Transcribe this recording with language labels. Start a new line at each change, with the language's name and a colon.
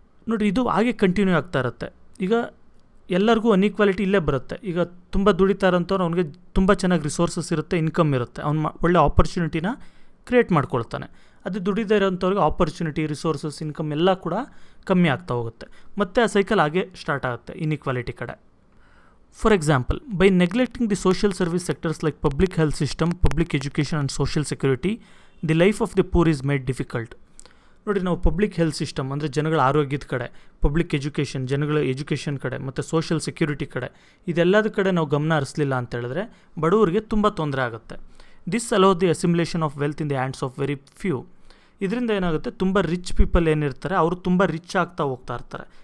Kannada: ನೋಡಿರಿ, ಇದು ಹಾಗೆ ಕಂಟಿನ್ಯೂ ಆಗ್ತಾ ಇರುತ್ತೆ. ಈಗ ಎಲ್ಲರಿಗೂ ಅನ್ಈಕ್ವಾಲಿಟಿ ಇಲ್ಲೇ ಬರುತ್ತೆ. ಈಗ ತುಂಬ ದುಡಿತಾ ಇರೋಂಥವ್ರು, ಅವ್ನಿಗೆ ತುಂಬ ಚೆನ್ನಾಗಿ ರಿಸೋರ್ಸಸ್ ಇರುತ್ತೆ, ಇನ್ಕಮ್ ಇರುತ್ತೆ, ಅವ್ನು ಒಳ್ಳೆ ಆಪರ್ಚುನಿಟಿನ ಕ್ರಿಯೇಟ್ ಮಾಡ್ಕೊಳ್ತಾನೆ. ಅದು ದುಡಿದೇ ಇರೋಂಥವ್ರಿಗೆ ಆಪರ್ಚುನಿಟಿ, ರಿಸೋರ್ಸಸ್, ಇನ್ಕಮ್ ಎಲ್ಲ ಕೂಡ ಕಮ್ಮಿ ಆಗ್ತಾ ಹೋಗುತ್ತೆ. ಮತ್ತು ಆ ಸೈಕಲ್ ಹಾಗೆ ಸ್ಟಾರ್ಟ್ ಆಗುತ್ತೆ ಇನ್ಇಕ್ವಾಲಿಟಿ ಕಡೆ.
English: For example, by neglecting the social service sectors like public health system, public education and social security, the life of the poor is made difficult.
Kannada: ನೋಡಿ, ನಾವು ಪಬ್ಲಿಕ್ ಹೆಲ್ತ್ ಸಿಸ್ಟಮ್ ಅಂದರೆ ಜನಗಳ ಆರೋಗ್ಯದ ಕಡೆ, public education ಜನಗಳ education ಕಡೆ, ಮತ್ತು social security ಕಡೆ, ಇದೆಲ್ಲದ ಕಡೆ ನಾವು ಗಮನ ಹರಿಸಲಿಲ್ಲ ಅಂತ ಹೇಳಿದ್ರೆ ಬಡವರಿಗೆ ತುಂಬ ತೊಂದರೆ ಆಗುತ್ತೆ.
English: This allow the assimilation of wealth in the hands of very few.
Kannada: ಇದರಿಂದ ಏನಾಗುತ್ತೆ, ತುಂಬ ರಿಚ್ ಪೀಪಲ್ ಏನಿರ್ತಾರೆ ಅವರು ತುಂಬ ರಿಚ್ ಆಗ್ತಾ ಹೋಗ್ತಾ ಇರ್ತಾರೆ.